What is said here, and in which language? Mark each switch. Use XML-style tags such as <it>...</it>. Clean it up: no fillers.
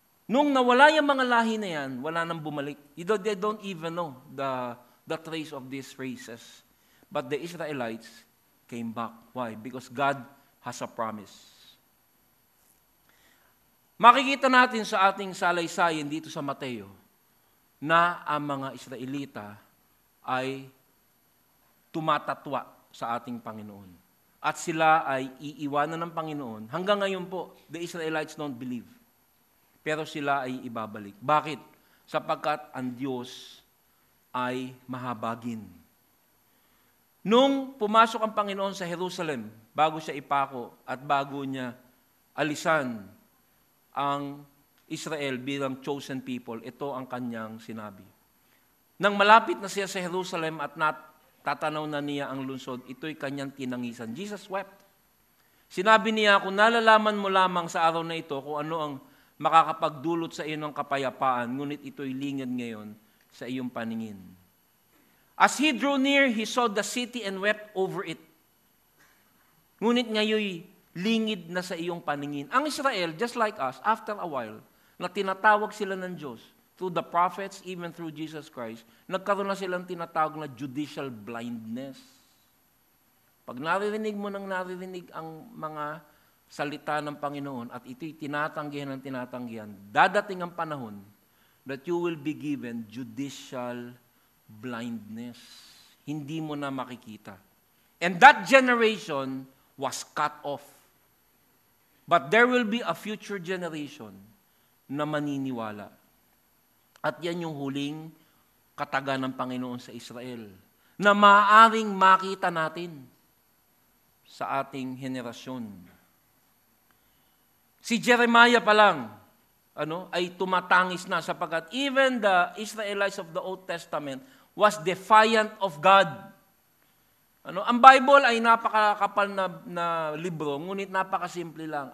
<tl>Nung nawala yung mga lahi na yan, wala nang bumalik.</tl> <en>They don't even know the trace of these races. But the Israelites came back. Why? Because God has a promise.</en> <tl>Makikita natin sa ating salay-sayin dito sa Mateo na ang mga Israelita ay tumatatwa sa ating Panginoon. At sila ay iiwanan ng Panginoon. Hanggang ngayon po,</tl> <en>the Israelites don't believe.</en> <tl>Pero sila ay ibabalik. Bakit? Sapagkat ang Diyos ay mahabagin. Nung pumasok ang Panginoon sa Jerusalem, bago siya ipako at bago niya alisan ang Israel bilang chosen people, ito ang kanyang sinabi. Nang malapit na siya sa Jerusalem at tatanaw na niya ang lungsod, ito'y kanyang tinangisan.</tl> <en>Jesus wept.</en> <tl>Sinabi niya, kung nalalaman mo lamang sa araw na ito kung ano ang makakapagdulot sa iyo ng kapayapaan, ngunit ito'y lingid ngayon sa iyong paningin.</tl> <en>As he drew near, he saw the city and wept over it.</en> <tl>Ngunit ngayon, lingid na sa iyong paningin. Ang Israel,</tl> <en>just like us, after a while,</en> <tl>na tinatawag sila ng Diyos,</tl> <en>through the prophets, even through Jesus Christ,</en> <tl>nagkaroon na silang tinatawag na judicial blindness. Pag naririnig mo nang naririnig ang mga salita ng Panginoon at ito'y tinatanggihan ng tinatanggihan, dadating ang panahon</tl> <en>that you will be given judicial blindness.</en> <tl>Hindi mo na makikita.</tl> <en>And that generation was cut off. But there will be a future generation</en> <tl>na maniniwala. At yan yung huling kataga ng Panginoon sa Israel na maaaring makita natin sa ating henerasyon. Si Jeremiah pa lang ay tumatangis na sapagkat</tl> <en>even the Israelites of the Old Testament was defiant of God.</en> <tl>Ang Bible ay napakakapal na libro, ngunit napakasimple lang.</tl>